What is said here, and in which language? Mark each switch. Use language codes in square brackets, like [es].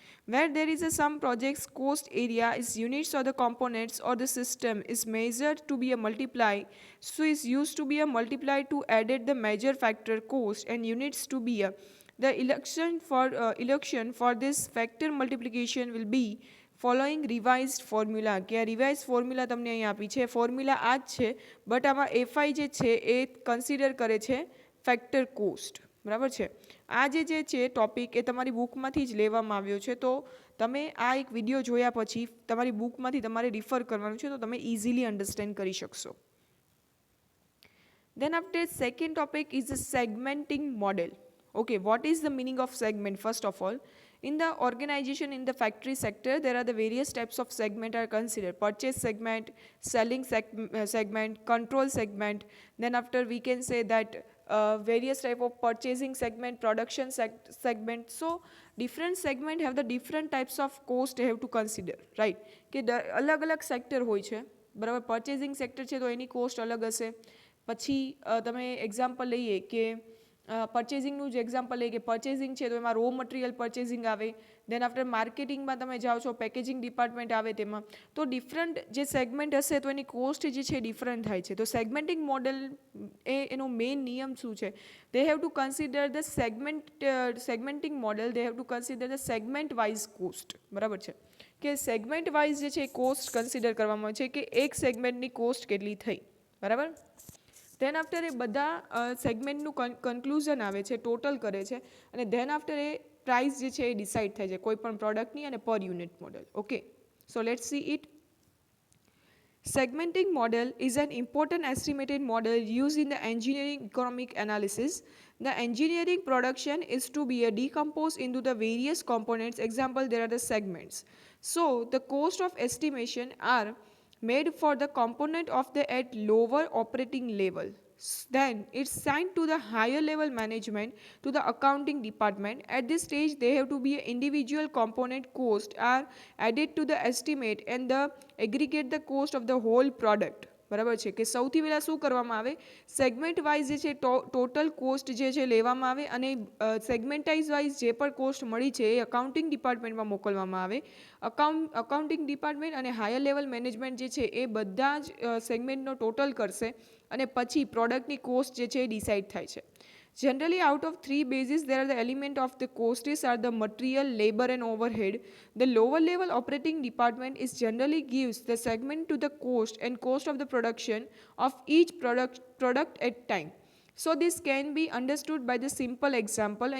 [en] Where there is a some projects cost area is units or the components or the system is measured to be a multiply, so is used to be a multiply to added the major factor cost and units to be a the election for this factor multiplication will be following revised formula [gu] કે આ revise formula તમને અહીં આપી છે. Formula આ જ છે but આમાં એફઆઈ જે છે એ કન્સિડર કરે છે ફેક્ટર કોસ્ટ, બરાબર છે. આ જે છે ટોપિક એ તમારી બુકમાંથી જ લેવામાં આવ્યો છે, તો તમે આ એક વિડીયો જોયા પછી તમારી બુકમાંથી તમારે રિફર કરવાનું છે તો તમે ઇઝીલી અન્ડરસ્ટેન્ડ કરી શકશો. [en] Then after second topic is the segmenting model. Okay, what is the meaning of segment? First of all, in the organization in the factory sector there are the various types of segment are considered: purchase segment, selling segment, control segment. Then after we can say that various type of purchasing segment, production segment. So different segment have the different types of cost they have to consider, right? [gu] કે અલગ અલગ sector હોય છે, બરાબર. Purchasing sector છે તો એની cost અલગ હશે. પછી તમે એક્ઝામ્પલ લઈએ કે પર્ચેસિંગનું જ એક્ઝામ્પલ લઈએ કે પર્ચેસિંગ છે તો એમાં રો મટીરિયલ પર્ચેસિંગ આવે. દેન આફ્ટર માર્કેટિંગમાં તમે જાઓ છો, પેકેજિંગ ડિપાર્ટમેન્ટ આવે તેમાં. તો ડિફરન્ટ જે સેગમેન્ટ હશે તો એની કોસ્ટ જે છે ડિફરન્ટ થાય છે. તો સેગમેન્ટિંગ મોડલ એનો મેઇન નિયમ શું છે? [en] they have to consider the segmenting model, they have to consider the segment wise cost, [gu] બરાબર છે. કે સેગમેન્ટ વાઇઝ જે છે એ કોસ્ટ કન્સિડર કરવામાં આવે છે કે એક સેગમેન્ટની કોસ્ટ કેટલી થઈ, બરાબર. ધેન આફ્ટર એ બધા સેગમેન્ટનું કન્ક્લુઝન આવે છે, ટોટલ કરે છે અને ધેન આફ્ટર એ પ્રાઇસ જે છે એ ડિસાઇડ થાય છે કોઈ પણ પ્રોડક્ટની અને પર unit model. [en] Okay, so let's see it. Segmenting model is an important estimated model used in the engineering economic analysis. The engineering production is to be decomposed into the various components. Example, there are the segments. So the cost of estimation are made for the component of the at lower operating level. Then it's signed to the higher level management, to the accounting department. At this stage they have to be individual component cost are added to the estimate and the aggregate the cost of the whole product, [gu] બરાબર છે. કે સૌથી પહેલાં શું કરવામાં આવે, segment wise જે છે ટોટલ કોસ્ટ જે છે લેવામાં આવે અને સેગમેન્ટાઇઝ વાઇઝ જે પણ કોસ્ટ મળી છે એ અકાઉન્ટિંગ ડિપાર્ટમેન્ટમાં મોકલવામાં આવે. અકાઉન્ટિંગ ડિપાર્ટમેન્ટ અને હાયર લેવલ મેનેજમેન્ટ જે છે એ બધા જ સેગમેન્ટનો ટોટલ કરશે અને પછી પ્રોડક્ટની કોસ્ટ જે છે એ ડિસાઇડ થાય છે. [en] Generally, out of three bases, there are the element of the costs are the material, labor, and overhead. The lower level operating department is generally gives the segment to the cost and cost of the production of each product at time. So this can be understood by the simple example.